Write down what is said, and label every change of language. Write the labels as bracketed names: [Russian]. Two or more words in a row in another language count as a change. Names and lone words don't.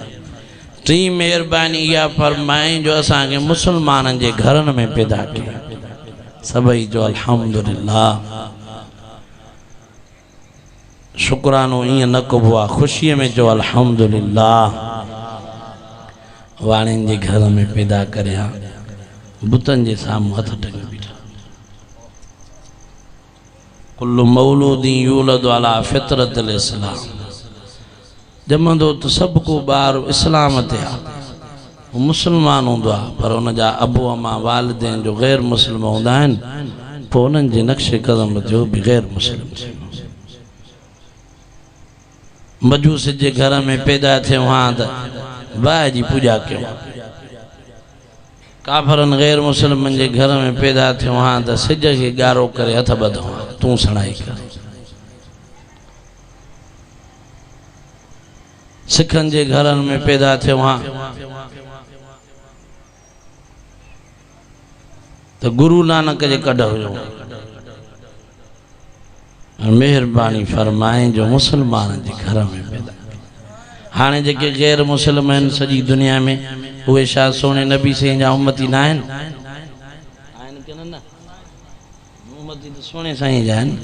[Sindhi] टी मेहरबानी इहा फरमाए जो असांखे मुसलमाननि जे घरनि में पैदा कया सभई जो अल्हम्दुलिल्लाह शुक्रानो ईअं न कबो आहे ख़ुशीअ में जो अल्हम्दुलिल्लाह वाणियुनि जे घर में पैदा करिया बुतन जे साम्हूं हथ टंगे बीठा। [Arabic] كل مولود يولد على فطرة الإسلام [Sindhi] जमंदो तो सब को ॿार इस्लाम ते आहे मुसलमान हूंदो आहे पर उन जा अबू अमा वालिदैन जो गैर मुस्लिम हूंदा आहिनि पोइ उन्हनि जे नक्शे क़दम जो बि गैर मुस्लिम थींदो। मजूस जे घर में पैदा थिए वहाँ त बाहि जी पूॼा कयूं काफ़रन गैर मुस्लिमन जे घर में पैदा थे वहाँ त सिज के गारो करे हथ बधो तू सणाई कर। सिखन जे घर में पैदा थे वहाँ तो गुरु नानक जे कढ हुयो। मेहरबानी फरमाए जो मुसलमान जे घर में पैदा हाने जेके गैर मुस्लिम आहिनि सॼी दुनिया में उहे छा सोने नबी साईं जा उम्मती न आहिनि की न उम्मती तो सोने साईं जा आहिनि।